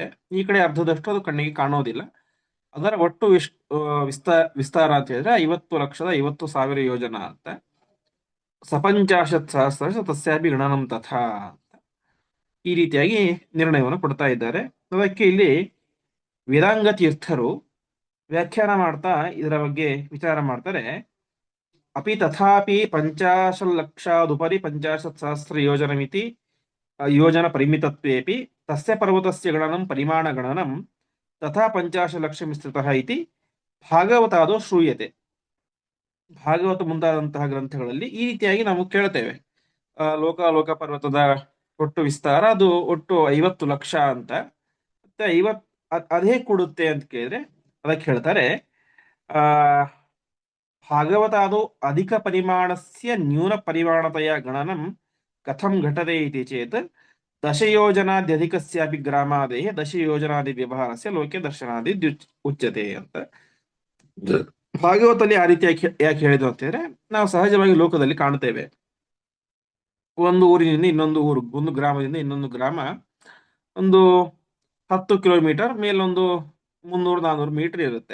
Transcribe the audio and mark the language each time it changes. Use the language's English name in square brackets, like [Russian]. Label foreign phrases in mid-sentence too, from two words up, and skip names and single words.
[Kannada] ಈ ಕಡೆ ಅರ್ಧದಷ್ಟು ಅದು ಕಣ್ಣಿಗೆ ಕಾಣೋದಿಲ್ಲ. ಅದರ ಒಟ್ಟು ವಿಸ್ತಾರ ಅಂತ ಹೇಳಿದ್ರೆ 50,50,000 ಯೋಜನ ಅಂತ. [Sanskrit] ಸಪಂಚಾಶತ್ ಸಹಸ್ರ ತಸ್ಯಾಪಿ ಗಣನಂ ತಥಾ [Kannada] ಈ ರೀತಿಯಾಗಿ ನಿರ್ಣಯವನ್ನು ಕೊಡ್ತಾ ಇದ್ದಾರೆ. ಅದಕ್ಕೆ ಇಲ್ಲಿ ವೇದಾಂಗ ತೀರ್ಥರು ವ್ಯಾಖ್ಯಾನ ಮಾಡ್ತಾ ಇದರ ಬಗ್ಗೆ ವಿಚಾರ ಮಾಡ್ತಾರೆ. [Sanskrit] ಅಪಿ ತಥಾಪಿ ಪಂಚಾಶಲ್ಲಕ್ಷಾದುಪರಿ ಪಂಚಾಶತ್ ಸಹಸ್ರ ಯೋಜನಮಿತಿ ಯೋಜನ ಪರಿಮಿತತ್ವೇಪಿ ತಸ್ಯ ಪರ್ವತಸ್ಯ ಗಣನಂ ಪರಿಮಾಣ ಗಣನಂ ತಥಾ ಪಂಚಾಶಲಕ್ಷ ಮಿಶ್ರಿತಃ ಇತಿ ಭಾಗವತಾದೋ ಶ್ರೂಯತೆ. [Kannada] ಭಾಗವತ ಮುಂತಾದಂತಹ ಗ್ರಂಥಗಳಲ್ಲಿ ಈ ರೀತಿಯಾಗಿ ನಾವು ಕೇಳ್ತೇವೆ. ಲೋಕ ಪರ್ವತದ ಒಟ್ಟು ವಿಸ್ತಾರ ಅದು ಒಟ್ಟು 50 ಲಕ್ಷ ಅಂತ. ಮತ್ತೆ ಅದೇ ಕೊಡುತ್ತೆ ಅಂತ ಕೇಳಿದ್ರೆ ಅದಕ್ಕೆ ಹೇಳ್ತಾರೆ ಆ [Sanskrit] ಭಾಗವತಾದೋ ಅಧಿಕ ಪರಿಮಾಣಸ್ಯ ನ್ಯೂನ ಪರಿಮಾಣತೆಯ ಗಣನಂ ಕಥಂ ಘಟತೆ ಇತಿ ಚೇತ್ ದಶಯೋಜನಾದ್ಯಧಿಕಸ್ಯಾಪಿ ಗ್ರಾಮಾದೇಹ ದಶಯೋಜನಾದಿ ವ್ಯವಹಾರಸ್ಯ ಲೋಕೆ ದರ್ಶನಾದಿ ಉಚ್ಯತೆ ಅಂತ. [Kannada] ಭಾಗವತಲ್ಲಿ ಆ ರೀತಿಯಾಗಿ ಯಾಕೆ ಹೇಳಿದ್ರು ಅಂತ ಹೇಳಿದ್ರೆ, ನಾವು ಸಹಜವಾಗಿ ಲೋಕದಲ್ಲಿ ಕಾಣ್ತೇವೆ. ಒಂದು ಊರಿನಿಂದ ಇನ್ನೊಂದು ಊರು, ಒಂದು ಗ್ರಾಮದಿಂದ ಇನ್ನೊಂದು ಗ್ರಾಮ ಒಂದು 10 ಕಿಲೋಮೀಟರ್ ಮೇಲೊಂದು 300-400 ಮೀಟರ್ ಇರುತ್ತೆ.